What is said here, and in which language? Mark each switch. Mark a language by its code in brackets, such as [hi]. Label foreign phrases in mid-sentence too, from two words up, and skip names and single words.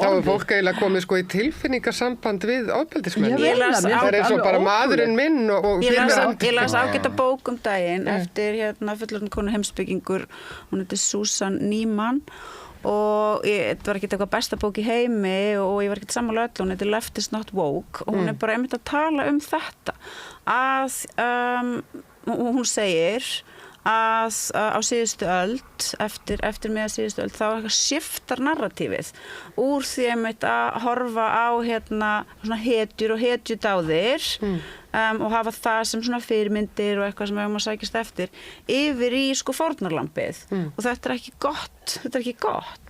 [is] þá er fólk eiginlega komið sko í tilfinningasamband við ofbeldismenn það er eins og bara maðurinn minn og ég las ágæta bók daginn eftir fullorðna konu heimspekingur hún heitir Susan Neiman og þetta var ekki eitthvað besta bók í heimi og ég var ekki sammála öll hún heitir Left is not woke og hún er bara einmitt að tala þetta að hún segir að á síðustu öld eftir miðja síðustu öld þá eitthvað skiptar narratífið úr því einmitt að horfa á svona hetjur og hetjudáðir og hafa það sem svona fyrirmyndir og eitthvað sem við höfum að sækjast eftir yfir í sko fórnarlambið og þetta er ekki gott